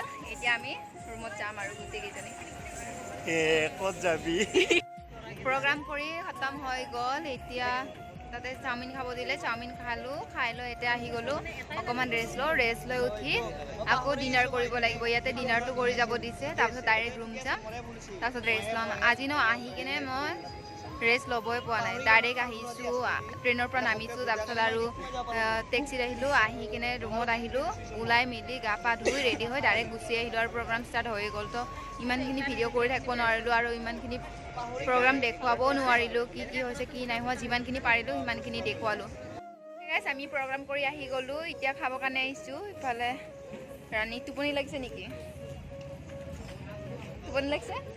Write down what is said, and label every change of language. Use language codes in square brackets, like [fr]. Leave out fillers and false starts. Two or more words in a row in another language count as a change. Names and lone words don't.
[as] এতিয়া আমি ৰুমত যাম আৰু গুচি গৈছানি. ক'ত যাবি Program কৰি খতম হৈ গ'ল. এতিয়া তাতে চাওমিন খাবলৈ দিলে, চাওমিন খালোঁ, খালোঁ এতিয়া আহি গ'লোঁ. অকমান rest লৈ উঠি আকৌ dinner কৰিব লাগিব. ইয়াতে dinner টো কৰি যাবলৈ দিছে, তাৰপাছত [en] direct room [as] যাম। তাৰপাছত rest লম. আজি নো আহি কেনে মই ৰেষ্ট ল'বই পোৱা নাই ডাইৰেক্ট আহিছোঁ ট্ৰেইনৰ পৰা নামিছোঁ তাৰপিছত আৰু টেক্সিত আহিলোঁ আহি কিনে ৰুমত আহিলোঁ ওলাই মেলি গা পা ধুই ৰেডি হৈ ডাইৰেক্ট গুচি আহিলোঁ আৰু [en] program start [as] হৈ গ'ল তো ইমানখিনি ভিডিঅ' কৰি থাকিব নোৱাৰিলোঁ আৰু ইমানখিনি প্ৰগ্ৰাম দেখুৱাবও নোৱাৰিলোঁ কি কি হৈছে কি নাই হোৱা যিমানখিনি পাৰিলোঁ সিমানখিনি দেখুৱালোঁ গাইছ আমি প্ৰগ্ৰাম কৰি আহি গ'লোঁ এতিয়া খাবৰ কাৰণে আহিছোঁ ইফালে ৰাণী টোপনি লাগিছে নেকি টোপনি লাগিছে